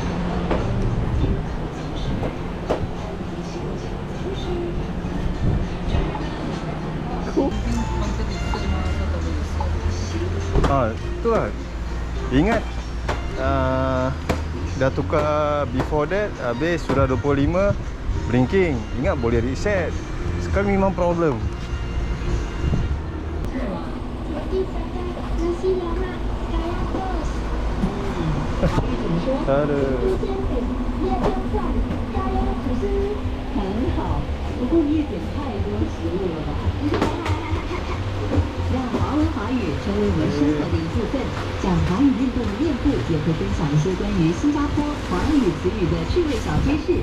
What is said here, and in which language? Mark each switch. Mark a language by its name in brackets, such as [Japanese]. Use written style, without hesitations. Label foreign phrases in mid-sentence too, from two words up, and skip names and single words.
[Malay] Itulah. Ingat dah tukar [English] before that, [Malay] habis sudah 25 blinking. Ingat boleh reset. Sekarang memang problem. Aduh. [Chinese] 很好，不过你也点太多食物了吧？让华文华语成为我们生活的一部分，将华语运动的面部也会分享一些关于新加坡华语词语的趣味小知识。